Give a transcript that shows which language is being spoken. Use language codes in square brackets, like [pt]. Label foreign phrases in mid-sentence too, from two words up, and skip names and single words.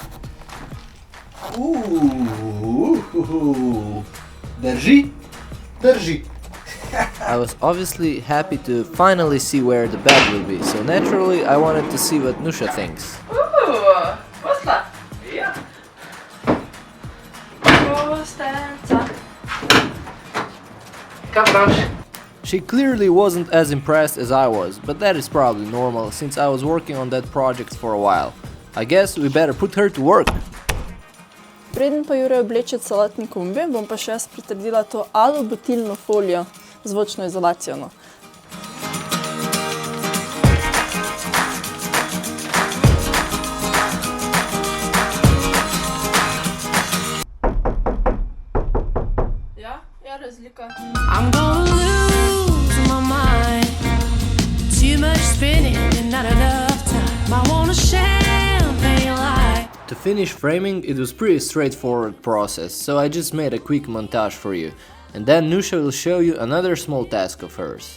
[sl] Drži? Drži. [en] I was obviously happy to finally see where the bed will be, so naturally I wanted to see what Nusha thinks. [sl] Posla. Ja. Kostenca. Kaj praviš? [en] She clearly wasn't as impressed as I was, but that is probably normal since I was working on that project for a while. I guess we better put her to work. [sl] Preden pa Jure obleče celotni kombi, bom pa še jaz pritrdila to alubutilno folijo z zvočno izolacijo. No. Ja, je razlika. [en] I'm gonna lose my mind. Too much spinning and not enough time. I want a champagne light. To finish framing, it was pretty straightforward process, so I just made a quick montage for you. And then Nusha will show you another small task of hers.